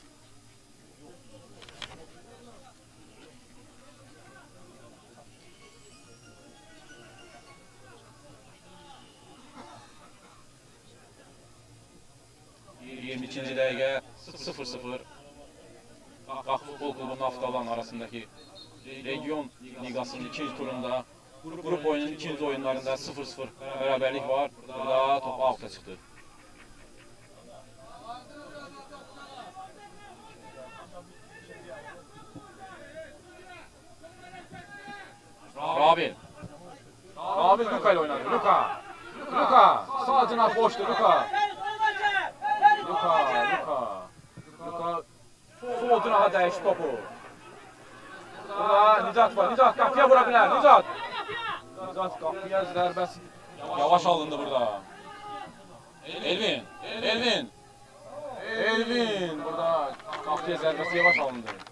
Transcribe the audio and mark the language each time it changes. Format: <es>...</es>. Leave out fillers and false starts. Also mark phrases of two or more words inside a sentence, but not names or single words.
<az>İkinci dəqiqə 0-0 Qax Futbol Klubu Naftalan arasındakı Region Liqasının ikinci turunda Grup oyunun ikinci oyunlarında 0-0 beraberlik var.</az> <tr>Burada top out'a çıxdı. Rabil Luka ile oynadı.</tr> <az>Luka sağ cinah boştu. Luka sol cinaha dəyişdi topu. Burada Nicat var. Nicat qapıya vura bilər. Nicat qapıya zərbəsi yavaş alındı burada. Elvin burada qapıya zərbəsi yavaş alındı.</az>